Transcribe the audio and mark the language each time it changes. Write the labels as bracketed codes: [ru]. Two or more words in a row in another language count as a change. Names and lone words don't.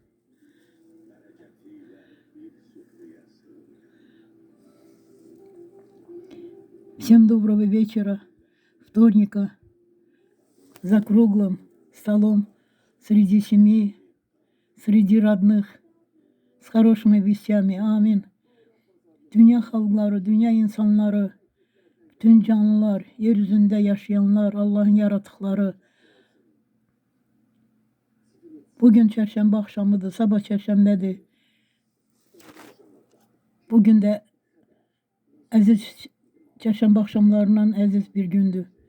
[ru] Всем доброго вечера, вторника, за круглым столом, среди семей, среди родных, с хорошими вестями. Амин. [tr] Dünya halkları, dünya insanları, bütün canlılar, yeryüzünde yaşayanlar, Allah'ın yaratıkları. Bugün çarşamba akşamıdır, sabah çarşambedir. Bugün de aziz çarşamba akşamlarından aziz bir gündür.